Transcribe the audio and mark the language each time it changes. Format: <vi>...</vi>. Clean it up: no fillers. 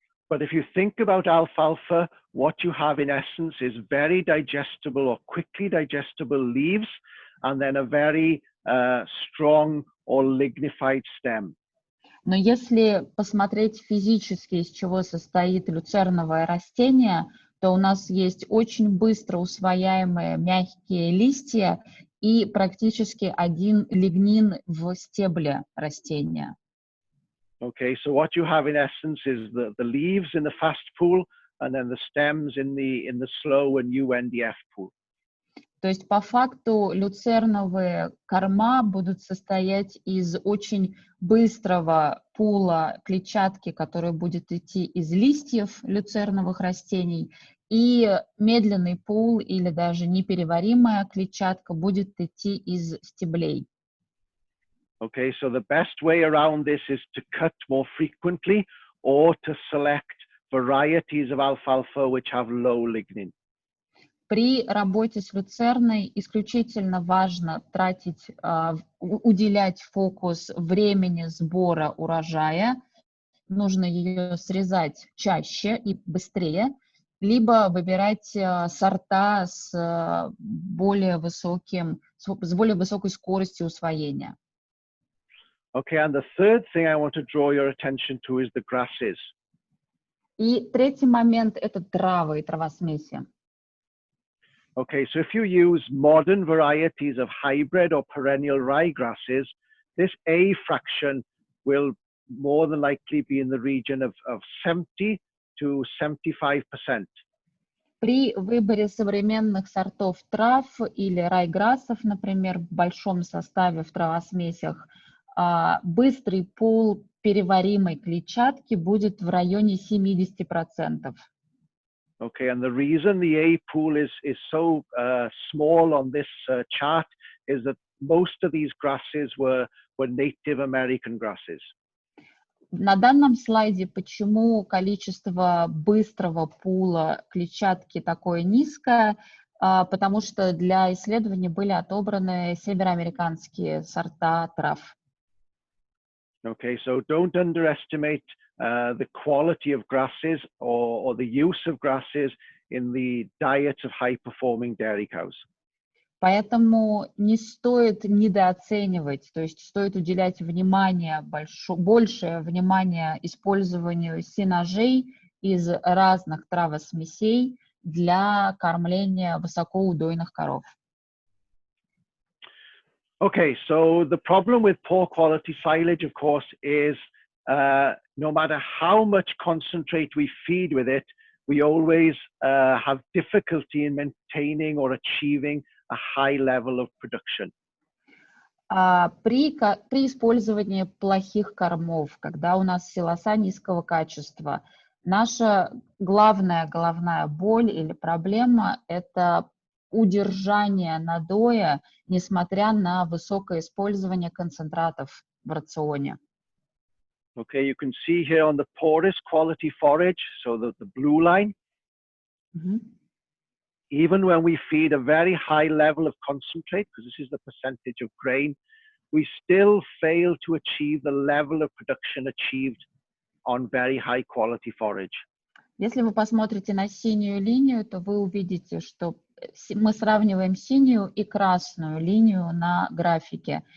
<en>But if you think about alfalfa, what you have in essence is very digestible or quickly digestible leaves, and then a very strong or lignified stem.</en> <ru>Но если посмотреть физически, из чего состоит люцерновое растение, то у нас есть очень быстро усвояемые мягкие листья и практически один лигнин в стебле растения.</ru> <en>Okay, so what you have in essence is the leaves in the fast pool and then the stems in the slow and UNDF pool.</en> <ru>То есть по факту люцерновые корма будут состоять из очень быстрого пула клетчатки, который будет идти из листьев люцерновых растений, и медленный пул или даже непереваримая клетчатка будет идти из стеблей.</ru> <en>Okay, so the best way around this is to cut more frequently or to select varieties of alfalfa which have low lignin.</en> <ru>При работе с люцерной исключительно важно уделять фокус времени сбора урожая, нужно ее срезать чаще и быстрее, либо выбирать сорта с более высокой скоростью усвоения.</ru> <en>Okay, and the third thing I want to draw your attention to is the grasses.</en> <ru>И третий момент – это травы и травосмеси.</ru> <en>Okay, so if you use modern varieties of hybrid or perennial ryegrasses, this A fraction will more than likely be in the region of 70 to 75%.</en> <ru>При выборе современных сортов трав или райграссов, например, в большом составе в травосмесях, быстрый пул переваримой клетчатки будет в районе 70%.</ru> <en>Okay, and the reason the A pool is so small on this chart is that most of these grasses were Native American grasses.</en> <ru>На данном слайде почему количество быстрого пула клетчатки такое низкое? Потому что для исследований были отобраны североамериканские сорта трав.</ru> <en>Okay, so don't underestimate the quality of grasses or the use of grasses in the diet of high-performing dairy cows.</en> <ru>Поэтому не стоит недооценивать, то есть стоит уделять внимание, большее внимание использованию сенажей из разных травосмесей для кормления высокоудойных коров.</ru> <en>Okay, so the problem with poor quality silage, of course, is no matter how much concentrate we feed with it, we always have difficulty in maintaining or achieving a high level of production.</en> <ru>При использовании плохих кормов, когда у нас силоса низкого качества, наша главная головная боль или проблема – это удержание надоя, несмотря на высокое использование концентратов в рационе.</ru> <en>Okay, you can see here on the poorest quality forage, so the blue line, even when we feed a very high level of concentrate, because this is the percentage of grain, we still fail to achieve the level of production achieved on very high quality forage.</en> <ru>Если вы посмотрите на синюю линию, то вы увидите, что мы сравниваем синюю и красную линию на графике.</ru>